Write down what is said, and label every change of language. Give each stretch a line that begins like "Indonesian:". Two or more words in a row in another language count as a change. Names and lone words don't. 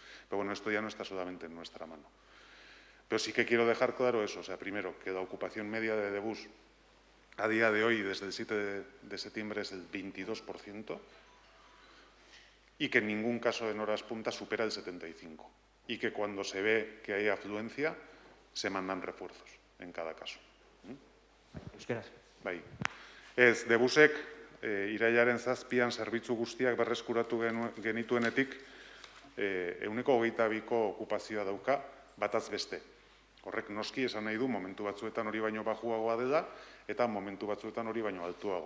Spanish: Pero bueno, esto ya no está solamente en nuestra mano. Pero sí que quiero dejar claro eso, o sea, primero, que la ocupación media de Debus a día de hoy, desde el 7 de septiembre, es el 22% y que en ningún caso en horas punta supera el 75%. Y que cuando se ve que hay afluencia, se mandan refuerzos en cada caso.
Basque: Euskeraz. Bai. Ez, Debusek irailaren 7an zerbitzu guztiak berreskuratu genituenetik 122ko okupazioa dauka bataz beste. Horrek noski esan nahi du momentu batzuetan hori baino bajuagoa dela eta momentu batzuetan hori baino altuagoa.